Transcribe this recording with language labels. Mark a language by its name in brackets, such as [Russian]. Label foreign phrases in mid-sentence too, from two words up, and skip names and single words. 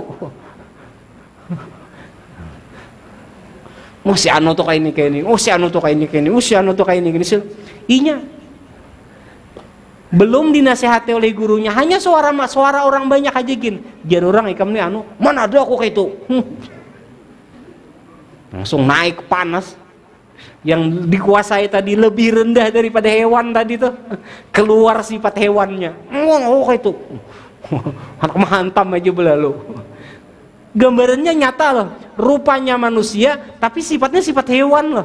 [Banjar] Si anu tuh kayak ini, si anu tuh kayak ini, si anu tuh kayak ini. Inya belum dinasihati oleh gurunya, hanya suara orang banyak aja gin. Jar orang ikam nih mana ada aku kayak itu. Langsung naik panas. [Indonesian] Yang dikuasai tadi lebih rendah daripada hewan tadi tuh, keluar sifat hewannya. Kayak itu. [Banjar] Anak menghantam aja belalu. Gambarannya nyata loh, rupanya manusia tapi sifatnya sifat hewan loh.